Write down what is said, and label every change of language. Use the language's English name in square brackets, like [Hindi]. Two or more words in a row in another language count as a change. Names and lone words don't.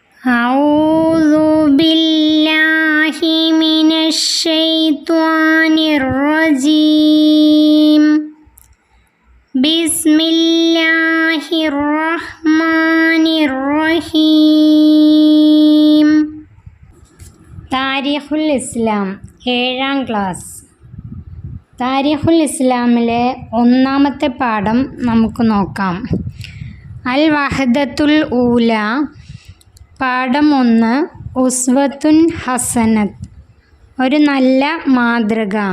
[Arabic] أعوذ بالله من الشيطان الرجيم بسم الله الرحمن الرحيم [Malayalam] താരിഖുൽ ഇസ്ലാം 7ാം ക്ലാസ്. താരിഖുൽ ഇസ്ലാമിലെ ഒന്നാമത്തെ പാഠം നമുക്ക് നോക്കാം. [Arabic] الوحدة الأولى. പാഠം 1. أسوة حسنة, [Malayalam] ഒരു നല്ല മാതൃക.